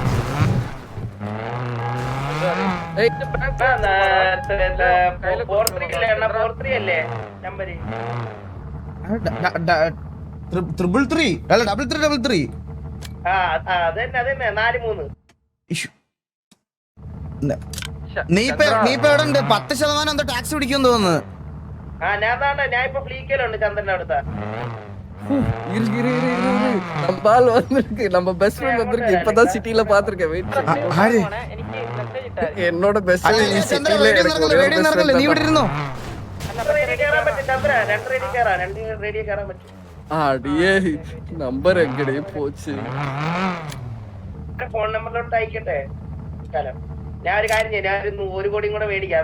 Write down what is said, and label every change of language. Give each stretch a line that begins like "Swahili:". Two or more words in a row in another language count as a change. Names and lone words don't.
English: triple three
Malayalam: അല്ല
English: double three.
Malayalam: നീ ഇപ്പൊ എവിടെ ഉണ്ട്? 10% എന്തോ ടാക്സ് പിടിക്കും തോന്നുന്നു. ഞാൻ ഇപ്പൊ ഫ്ലീക്കലുണ്ട് ചന്ദ്രന്റെ അടുത്ത.
Tamil: நம்ம
English: best friend
Tamil: வந்திருக்கு. இப்பதான் சிட்டில பாத்துர்க்கேன். வெயிட் என்னோட
English: best friend
Tamil: சிட்டில
Malayalam: നീ ഇവിടെ ഇരുന്നോ? അടിയേ നമ്പർ എങ്ങടെ പോച്ച്? ഫോൺ നമ്പറിലോട്ട് അയക്കട്ടെ. ഞാൻ ഒരു കാര്യം ചെയ്യാം, ഞാൻ 1 കോടിയും കൂടെ മേടിക്കാം.